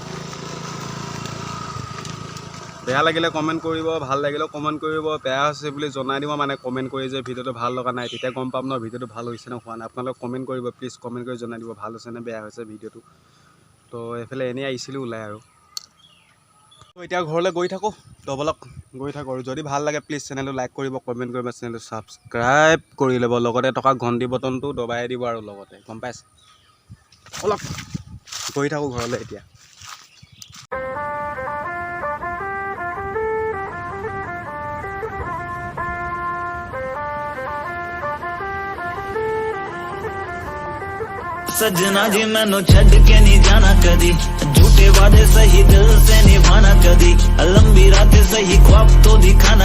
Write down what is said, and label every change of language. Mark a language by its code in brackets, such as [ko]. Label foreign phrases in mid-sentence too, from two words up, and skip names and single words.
[as] বেয়া লাগিলে কমেণ্ট কৰিব ভাল লাগিলেও কমেণ্ট কৰিব বেয়া হৈছে বুলি জনাই দিব মানে কমেণ্ট কৰি যে ভিডিঅ'টো ভাল লগা নাই তেতিয়া গম পাম ন ভিডিঅ'টো ভাল হৈছে নে হোৱা নাই আপোনালোকে কমেণ্ট কৰিব প্লিজ কমেণ্ট কৰি জনাই দিব ভাল হৈছে নে বেয়া হৈছে ভিডিঅ'টো তো এইফালে এনেই আহিছিলোঁ ওলাই আৰু এতিয়া ঘৰলৈ গৈ থাকোঁ তো বলক গৈ থাকোঁ আৰু যদি ভাল লাগে প্লিজ চেনেলটো লাইক কৰিব কমেণ্ট কৰিব চেনেলটো ছাবস্ক্ৰাইব কৰি ল'ব লগতে থকা ঘণ্টি বটনটো দবাই দিব আৰু লগতে গম পাইছে অলপ গৈ থাকোঁ ঘৰলৈ এতিয়া [hi] सजना जी [pa] ਮੈਨੂੰ ਛੱਡ ਕੇ [hi] नहीं जाना कदी झूठे वादे सही दिल से निभाना कदी लंबी रातें सही ख्वाब तो दिखाना